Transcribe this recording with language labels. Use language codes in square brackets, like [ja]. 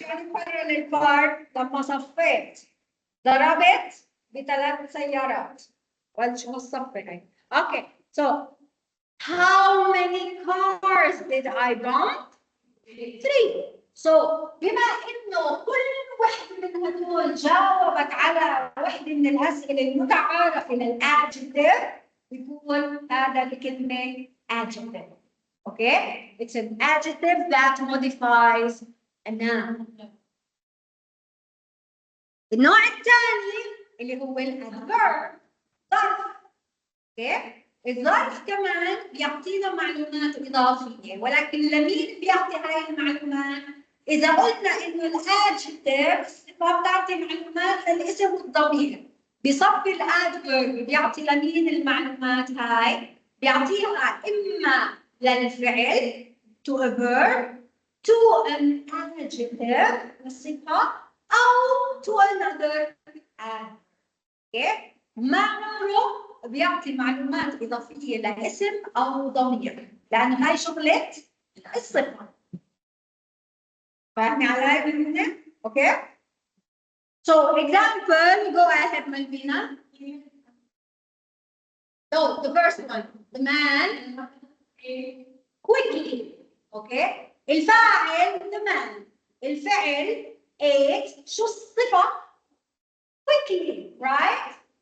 [ar] يعني parallel part لما صفيت ضربت بثلاث سيارات. ولا شو الصفة هاي؟ Okay. [en] So how many cars did I bump? 3. [ar] So بما انه كل وحده من هدول جاوبت على وحده من الاسئله المتعارفه للادجكتيف بيكون هذا الكلمه adjective. [en] Okay? It's an adjective that modifies a noun. [ar] النوع الثاني اللي هو الادفيرب ظرف. [en] Okay? [ar] الظرف كمان بيعطينا معلومات إضافية، ولكن لمين بيعطي هاي المعلومات؟ إذا قلنا إنه الادجكتيف صفة بتعطي معلومات للاسم والضمير، بصفي الادفيرب بيعطي لمين المعلومات هاي؟ بيعطيها إما للفعل [en] to a verb to an adjective [ar] الصفة أو [en] to another adverb. Okay? [ar] ما عمره بيعطي معلومات إضافية لاسم أو ضمير، لأنه هاي شغلة الصفة. فاهمي علي من هنا؟ أوكي؟ [en] So example, go ahead Malvina. So the first one, the man quickly. Okay? الفاعل the man. الفعل ate [ar] شو الصفة؟ [en] quickly, right?